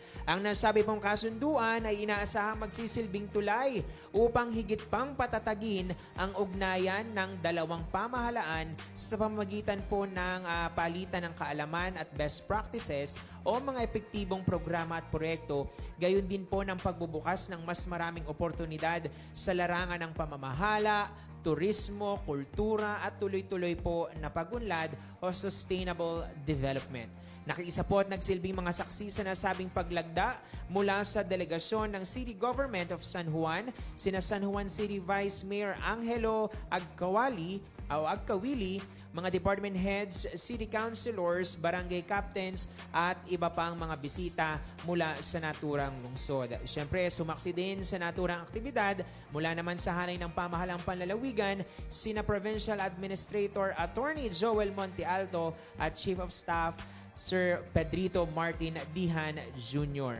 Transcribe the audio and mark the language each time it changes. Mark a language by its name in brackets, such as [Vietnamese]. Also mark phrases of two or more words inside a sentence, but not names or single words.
[Filipino] Ang nasabi pong kasunduan ay inaasahang magsisilbing tulay upang higit pang patatagin ang ugnayan ng dalawang pamahalaan sa pamamagitan po ng palitan ng kaalaman at [English] best practices [Filipino] o mga epektibong programa at proyekto, gayon din po ng pagbubukas ng mas maraming oportunidad sa larangan ng pamamahala, turismo, kultura at tuloy-tuloy po na pagunlad o [English] sustainable development. [Filipino] Nakiisa po at nagsilbing mga saksi sa nasabing paglagda mula sa delegasyon ng City Government of San Juan, sina San Juan City Vice Mayor Angelo Agkawili, mga [English] department heads, city councilors, [Filipino] barangay captains at iba pang mga bisita mula sa naturang lungsod. Siyempre, sumaksi din sa naturang aktibidad mula naman sa hanay ng pamahalang panlalawigan, sina Provincial Administrator Attorney Joel Monte Alto at Chief of Staff Sir Pedrito Martin Dihan Jr.